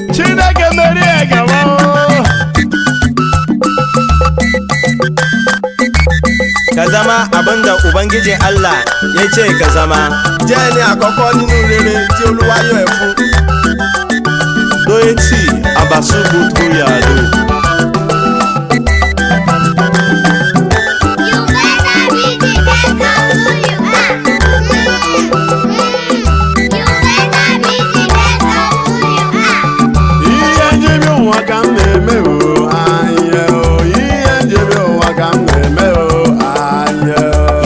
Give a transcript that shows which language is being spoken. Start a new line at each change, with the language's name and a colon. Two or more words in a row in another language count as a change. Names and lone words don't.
Igbo: Chineke merie gawa o.
Hausa: Ka zama abin da Ubangiji Allah ya ce ka zama.
Yoruba: Jẹ́ ẹni àkọ́kọ́ nínú rere tí Olúwa yàn ẹ́ fún. Doyeti Abasubu Toyado.
English: You better be the best of who you are. Mm, mm. You better be the best of who you are.
Igbo: Ihe njibi ụwa ka m na-eme o, anyị o. Ihe njibi ụwa ka m na-eme o, anyị o.